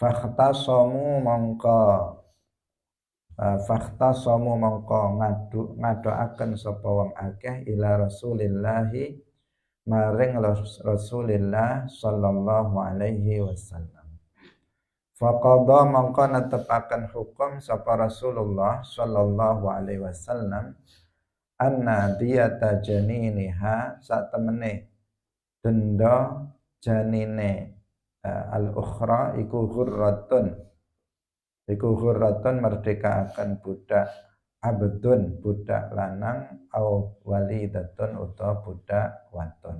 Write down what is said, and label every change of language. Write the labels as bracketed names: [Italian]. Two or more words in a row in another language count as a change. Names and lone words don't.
[Javanese] Fakhtasamu mongko fakhtasamu mongko ngadoaken sapa wong akeh [Arabic] إلى رسول الله [Javanese] maring Rasulillah [Arabic] صلى الله عليه وسلم. [Javanese] Faqadha mongko netepaken hukum sapa Rasulullah [Arabic] صلى الله عليه وسلم أن دية جنينها [Javanese] satemene denda janine al-ukhra iku ghurratun merdeka akan budak abdun budak lanang [Arabic] أو وليدة [Javanese] utawa budak wadon.